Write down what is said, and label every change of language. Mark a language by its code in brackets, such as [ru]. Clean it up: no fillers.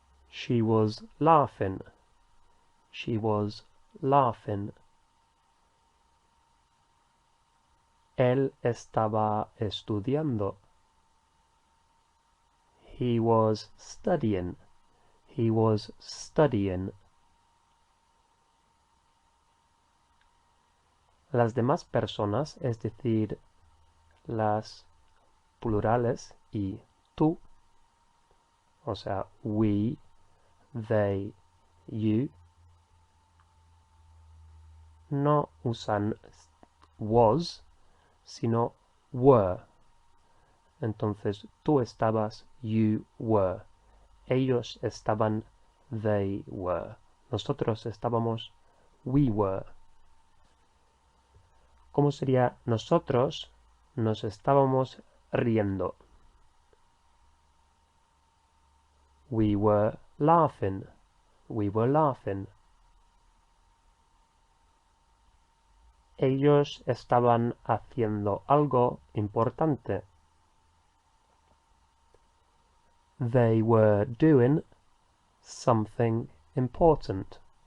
[en] She was laughing, she was laughing. [es] Él estaba estudiando. [en] He was studying, he was studying. [es] Las demás personas, es decir, las plurales y tú, o sea, we, they, you, no usan was, sino were. Entonces, tú estabas, [en] you were. [es] Ellos estaban, [en] they were. [es] Nosotros estábamos, [en] we were. [es] ¿Cómo sería nosotros nos estábamos riendo? [en] We were laughing. We were laughing. [es] Ellos estaban haciendo algo importante. [en] They were doing something important.